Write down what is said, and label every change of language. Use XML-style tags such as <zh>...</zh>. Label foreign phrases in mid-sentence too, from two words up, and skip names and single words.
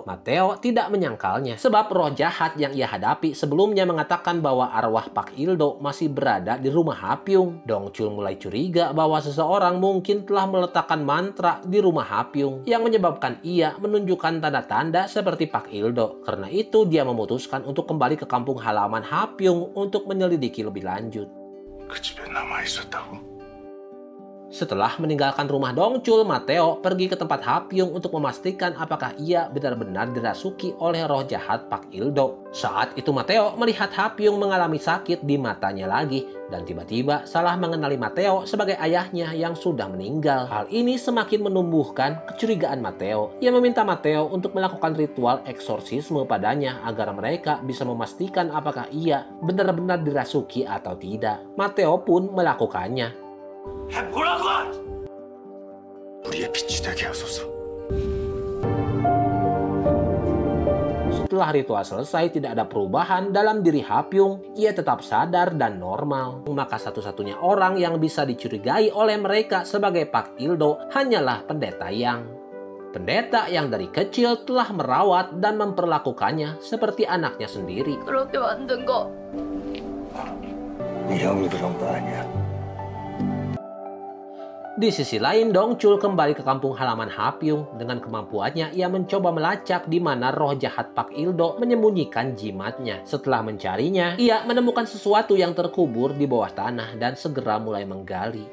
<id>Mateo tidak menyangkalnya, sebab roh jahat yang ia hadapi sebelumnya mengatakan bahwa arwah Pak Ildo masih berada di rumah Hapyung. Dongchul mulai curiga bahwa seseorang mungkin telah meletakkan mantra di rumah Hapyung yang menyebabkan ia menunjukkan tanda-tanda seperti Pak Ildo. Karena itu dia memutuskan untuk kembali ke kampung halaman Hapyung untuk menyelidiki lebih lanjut.</id> <ko>그 집에 남아 있었다고?</ko> <id>Setelah meninggalkan rumah Dongchul, Mateo pergi ke tempat Hapyung untuk memastikan apakah ia benar-benar dirasuki oleh roh jahat Pak Ildo. Saat itu Mateo melihat Hapyung mengalami sakit di matanya lagi dan tiba-tiba salah mengenali Mateo sebagai ayahnya yang sudah meninggal. Hal ini semakin menumbuhkan kecurigaan Mateo. Ia meminta Mateo untuk melakukan ritual eksorsisme padanya agar mereka bisa memastikan apakah ia benar-benar dirasuki atau tidak. Mateo pun melakukannya.</id> <ko>해보라고! 우리의 빛이 되게 하소서.</ko> <id>Setelah ritual selesai, tidak ada perubahan dalam diri Hapyung. Ia tetap sadar dan normal. Maka satu-satunya orang yang bisa dicurigai oleh mereka sebagai Pak Ildo hanyalah Pendeta Yang. Pendeta yang dari kecil telah merawat dan memperlakukannya seperti anaknya sendiri.</id> <ko>그렇게 만든 거 네 형이 그런 거 아니야.</ko> <id>Di sisi lain, Dongchul kembali ke kampung halaman Hapyung. Dengan kemampuannya, ia mencoba melacak di mana roh jahat Pak Ildo menyembunyikan jimatnya. Setelah mencarinya, ia menemukan sesuatu yang terkubur di bawah tanah dan segera mulai menggali.</id>